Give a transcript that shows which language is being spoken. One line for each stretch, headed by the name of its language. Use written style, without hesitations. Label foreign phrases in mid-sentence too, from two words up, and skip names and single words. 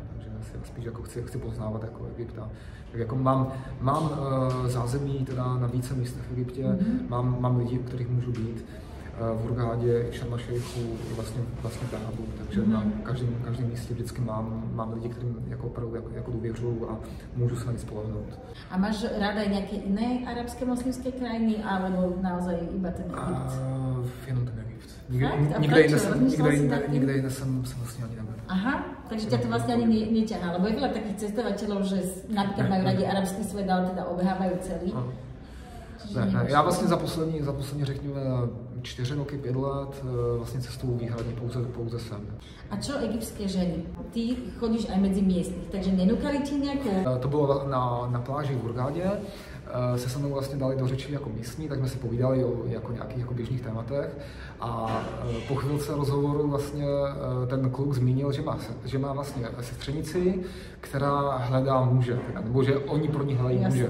Czech: Takže spíš jako chci poznávat jako Egypta. Tak jako mám zázemí teda na více místech v Egyptě, mám lidi, u kterých můžu být. V Hurghadě, v Šarm el-Šejchu, vlastně v Dábu, takže na každém místě vždycky mám lidi, kterým jako opravdu jako důvěřuju a můžu se na ně spolehnout.
Slovak: A máš ráda i nějaké jiné arabské muslimské krajiny, alebo naozaj iba ten Egypt?
Czech: Jenom ten Egypt. Nikde jinde jsem vlastně ani nebyl.
Slovak: Aha, takže ťa to vlastne ani neťahá, lebo je veľa takých cestovateľov, že napríklad majú radi arabský svet, ale teda obehávajú celý.
Czech: Ne, já vlastně za poslední řekněme 4 roky, 5 let vlastně cestuju výhradně pouze sem.
Slovak: A čo egyptské ženy? Ty chodíš aj medzi miestnych, takže nenúkali ti nejakou?
Czech: To bylo na pláži v Hurghadě, se se mnou vlastně dali do řeči jako místní, tak jsme si povídali o jako nějakých jako běžných tématech a po chvilce rozhovoru vlastně ten kluk zmínil, že má vlastně sestřenici, která hledá muže, nebo že oni pro ní hledají muže.